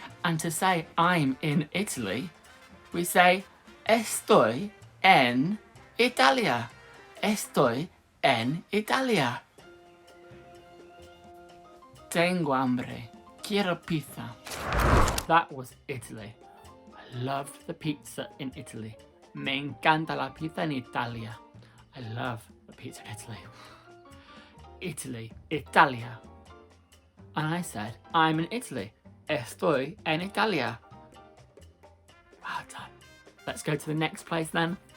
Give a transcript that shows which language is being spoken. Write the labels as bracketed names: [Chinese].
[English] And to say I'm in Italy, we say [Spanish] Estoy en Italia. Estoy en Italia. Tengo hambre. Quiero pizza. [English] That was Italy. I loved the pizza in Italy. [Spanish] Me encanta la pizza en Italia. [English] I love the pizza in Italy. Italy, Italia. And I said, I'm in Italy. Estoy en Italia. Well done. Let's go to the next place then.